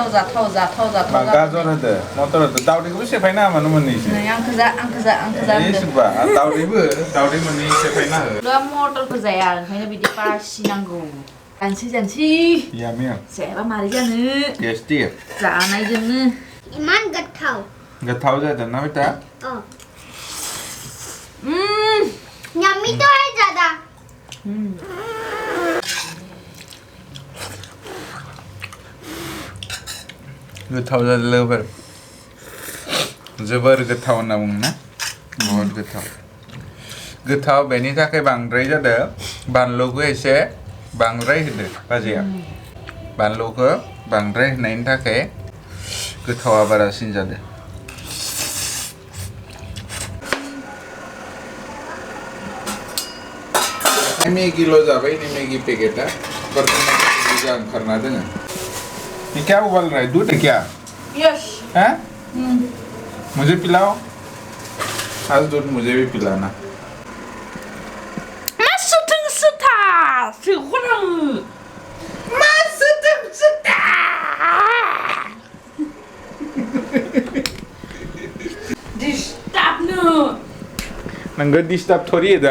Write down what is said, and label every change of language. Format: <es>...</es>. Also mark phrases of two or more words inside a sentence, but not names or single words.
<brx>मा गाजर होदो मटर होदो दावदैखौबो सेफायना मानो मोननैसो नै आंखो जा सोरबा दावदै मोननै सेफायना हो मटरखौ जाया ओंखायनो बिदि बासिनांगौ जानसै यामी जायाबा मारै जानो टेस्टी जानायजोंनो इमान गट्ठाव जादों ना बेटा</brx> <hi>यम्मी तो है ज्यादा</hi> <brx>गोथाव जादों लोगोफोर जोबोर गोथाव होनना बुङो ना बहुत गोथाव बेनि थाखाय बांद्राय जादों बानलुखौ एसे बांद्राय होदो बाजैया बानलुखौ बांद्राय होनायनि थाखाय गोथावा बारासिन जादों मेगिल' जाबाय नै मेगी पेकेटा बर्तमान बुरजा ओंखारना दोङो</brx> <hi>ये क्या उबाल रहा है दूध है क्या</hi> <brx>यस</brx> <hi>हैं मुझे पिलाओ आज दूध मुझे भी पिलाना</hi> <brx>नोंगो डिस्टार्ब थोरि होदो</brx>